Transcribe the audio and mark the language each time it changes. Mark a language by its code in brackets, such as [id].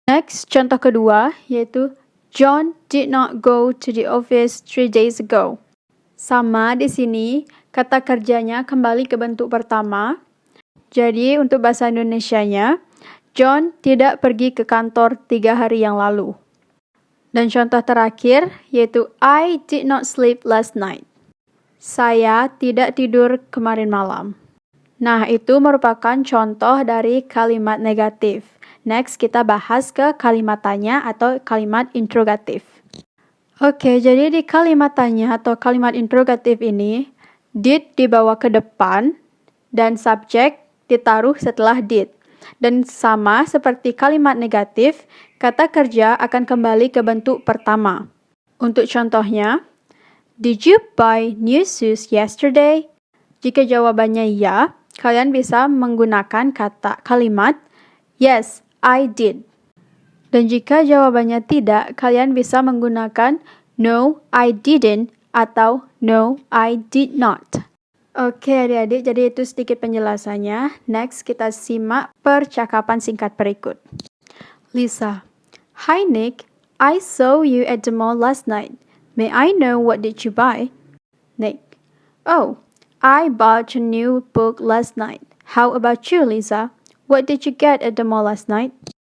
[en] Next, [id] contoh kedua, yaitu [en] John did not go to the office 3 days ago. [id] Sama di sini, kata kerjanya kembali ke bentuk pertama. Jadi, untuk bahasa Indonesianya, John tidak pergi ke kantor 3 hari yang lalu. Dan contoh terakhir, yaitu [en] I did not sleep last night. [id] Saya tidak tidur kemarin malam. Nah, itu merupakan contoh dari kalimat negatif. Next, kita bahas ke kalimat tanya atau kalimat interrogatif. Oke, jadi di kalimat tanya atau kalimat interrogatif ini, did dibawa ke depan dan subjek ditaruh setelah did. Dan sama seperti kalimat negatif, kata kerja akan kembali ke bentuk pertama. Untuk contohnya, [en] did you buy new shoes yesterday? [id] Jika jawabannya ya, kalian bisa menggunakan kalimat [en] yes, I did. [id] Dan jika jawabannya tidak, kalian bisa menggunakan [en] no, I didn't [id] atau [en] no, I did not. [id] Oke adik-adik, jadi itu sedikit penjelasannya. Next, kita simak percakapan singkat berikut. [en] Lisa, hi Nick, I saw you at the mall last night. May I know what did you buy? Nick, oh, I bought a new book last night. How about you, Lisa? What did you get at the mall last night?